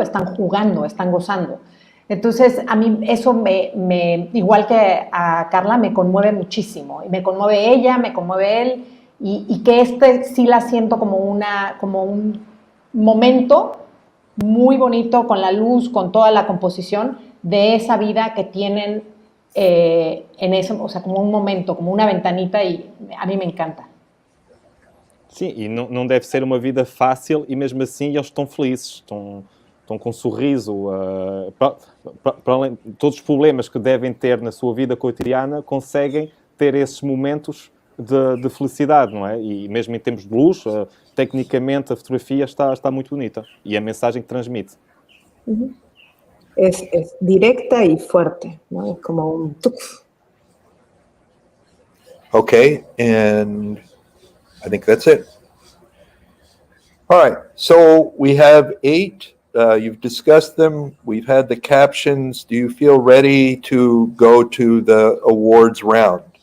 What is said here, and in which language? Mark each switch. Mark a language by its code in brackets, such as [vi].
[es] Están jugando, están gozando. Entonces, a mí eso igual que a Carla, me conmueve muchísimo. Y me conmueve ella, me conmueve él, y que sí la siento como un momento muy bonito, con la luz, con toda la composición de esa vida que tienen en eso, o sea, como un momento, como una ventanita, y a mí me encanta. [pt] Sim, e não deve ser uma vida fácil e mesmo assim eles estão felizes, estão com um sorriso. Para além de todos os problemas que devem ter na sua vida cotidiana, conseguem ter esses momentos de felicidade, não é? E mesmo em termos de luz, tecnicamente a fotografia está muito bonita e a mensagem que transmite. [es] Es directa y fuerte, ¿no? Es como un tuf. [en] Okay, and I think that's it. All right, so we have 8. You've discussed them. We've had the captions. Do you feel ready to go to the awards round?